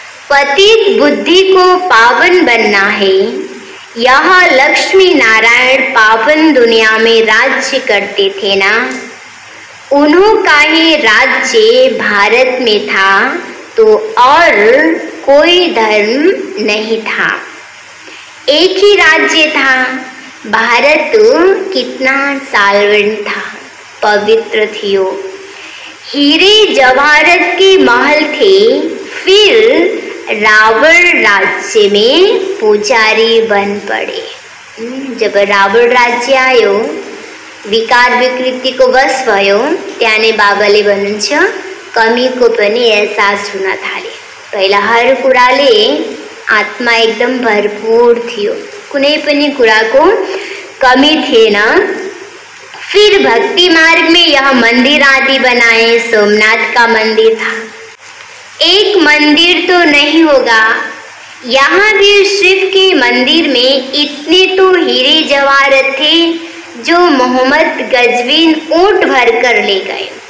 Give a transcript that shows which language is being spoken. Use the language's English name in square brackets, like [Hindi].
[Hindi] पतित बुद्धि को पावन बनना है, यह लक्ष्मी नारायण पावन दुनिया में राज्य करते थे ना, उन्हों का ही राज्य भारत में था, तो और कोई धर्म नहीं था, एक ही राज्य था। भारत कितना सालवन था, [Nepali] पवित्र थियो, [Hindi] हीरे जवाहरत के महल थे। फिर रावण राज्य में पुजारी बन पड़े। [Nepali] जब रावण राज्य आयो, विकार विकृति को वश भयो, त्याने बाबाले भन्नुहुन्छ कमी को पनि एहसास हुन थाले। पहिला हर कुराले आत्मा एकदम भरपूर थियो, कुनै पनि कुराको कमी थिएन। [Hindi] फिर भक्ति मार्ग में यह मंदिर आदि बनाए। सोमनाथ का मंदिर था, एक मंदिर तो नहीं होगा, यहाँ भी शिव के मंदिर में इतने तो हीरे जवाहरत थे जो मोहम्मद गजविन ऊंट भर कर ले गए।